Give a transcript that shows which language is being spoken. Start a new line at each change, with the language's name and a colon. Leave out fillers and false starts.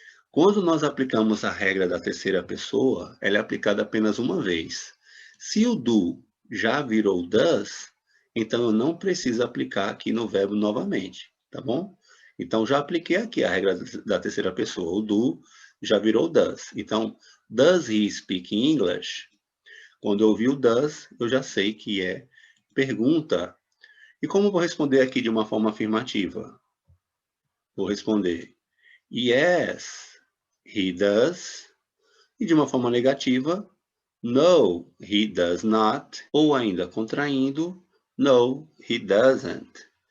Portuguese: Quando nós aplicamos a regra da terceira pessoa, ela é aplicada apenas uma vez. Se o do já virou does, então eu não preciso aplicar aqui no verbo novamente, tá bom? Então já apliquei aqui a regra da terceira pessoa, o do já virou does. Então,
English: does he speak English?
Portuguese: Quando eu ouvi o does, eu já sei que é pergunta. E como eu vou responder aqui de uma forma afirmativa? Vou responder
English: yes, he does.
Portuguese: E de uma forma negativa,
English: no, he does not.
Portuguese: Ou ainda contraindo,
English: no, he doesn't.